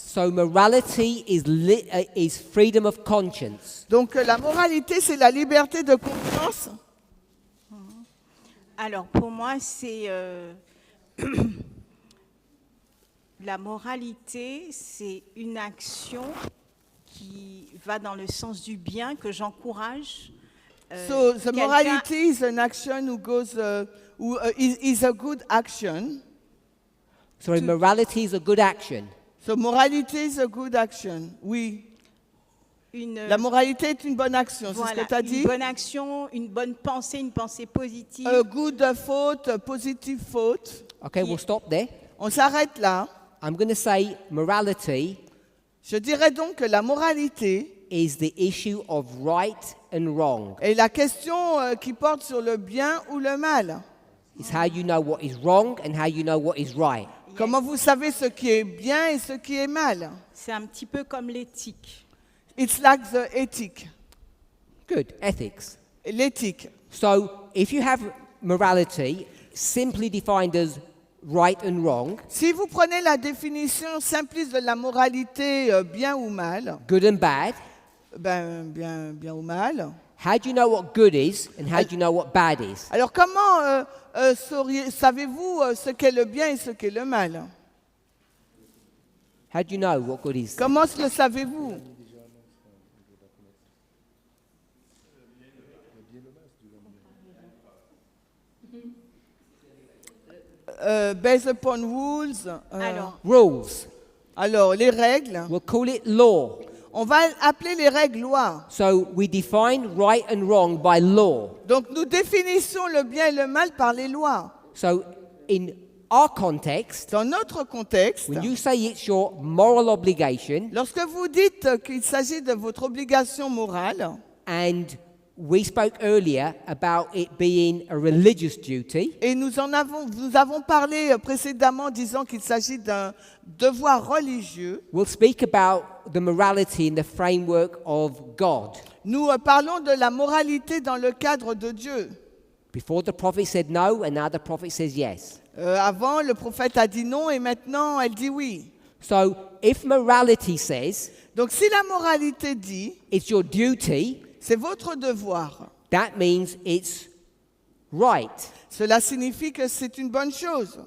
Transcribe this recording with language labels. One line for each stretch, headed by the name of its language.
English: So morality is freedom of conscience.
French: Donc la moralité, c'est la liberté de conscience. Alors, pour moi, c'est la moralité, c'est une action qui va dans le sens du bien, que j'encourage.
English: So the morality is an action who goes, is a good action. So morality is a good action. So moralité is a good action. Oui.
French: La moralité est une bonne action, voilà, c'est ce que tu as dit? Une bonne action, une bonne pensée, une pensée positive.
English: A good thought, a positive thought. Okay, we'll stop there.
French: On s'arrête là.
English: I'm going to say morality
French: Je dirais donc que la moralité
English: is the issue of right and wrong.
French: est la question qui porte sur le bien ou le mal.
English: It's how you know what is wrong and how you know what is right. Yes.
French: Comment vous savez ce qui est bien et ce qui est mal? C'est un petit peu comme l'éthique.
English: It's like the ethic. Good, ethics.
French: L'éthique.
English: So if you have morality simply defined as right and wrong,
French: Si vous prenez la définition simpliste de la moralité, bien ou mal,
English: good and bad,
French: bien ou mal.
English: how do you know what good is and how do you know what bad is?
French: Alors comment savez-vous ce qu'est le bien et ce qu'est le mal?
English: How do you know what good is?
French: Comment le savez-vous?
English: Based upon rules. Rules.
French: Alors, les règles.
English: We'll call it law.
French: On va appeler les règles lois.
English: So we define right and wrong by law.
French: Donc, nous définissons le bien et le mal par les lois.
English: So in our context,
French: Dans notre contexte,
English: when you say it's your moral obligation,
French: lorsque vous dites qu'il s'agit de votre obligation morale,
English: and we spoke earlier about it being a religious duty,
French: et nous avons parlé précédemment disant qu'il s'agit d'un devoir religieux,
English: we'll speak about the morality in the framework of God.
French: nous parlons de la moralité dans le cadre de Dieu.
English: Before the prophet said no, and now the prophet says yes.
French: Avant, le prophète a dit non et maintenant, elle dit oui.
English: So if morality says
French: Donc si la moralité dit,
English: it's your duty,
French: c'est votre devoir,
English: that means it's right.
French: cela signifie que c'est une bonne chose.